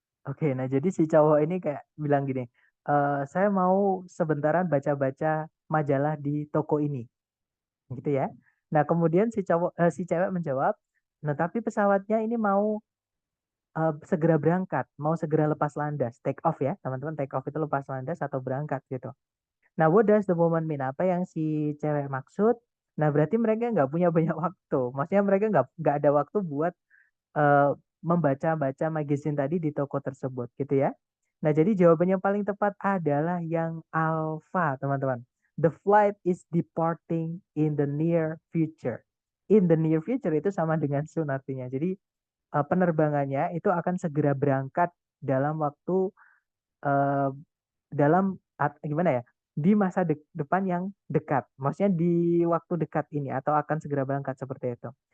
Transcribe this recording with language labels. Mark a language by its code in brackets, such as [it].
[id] Oke, nah jadi si cowok ini kayak bilang gini, saya mau sebentaran baca-baca majalah di toko ini, gitu ya. Nah, kemudian si cewek menjawab, nah tapi pesawatnya ini mau segera berangkat, mau segera lepas landas, take off ya, teman-teman, take off itu lepas landas atau berangkat gitu. [en] Nah, what does the woman mean? [id] Apa yang si cewek maksud? Nah, berarti mereka nggak punya banyak waktu. Maksudnya mereka nggak ada waktu buat eh, membaca-baca magazine tadi di toko tersebut, gitu ya. Nah, jadi jawaban yang paling tepat adalah yang alpha, teman-teman. [en] The flight is departing in the near future. In the near future [id] itu sama dengan soon artinya. Jadi penerbangannya itu akan segera berangkat dalam waktu eh, gimana ya? Di masa depan yang dekat. Maksudnya di waktu dekat ini atau akan segera berangkat seperti itu.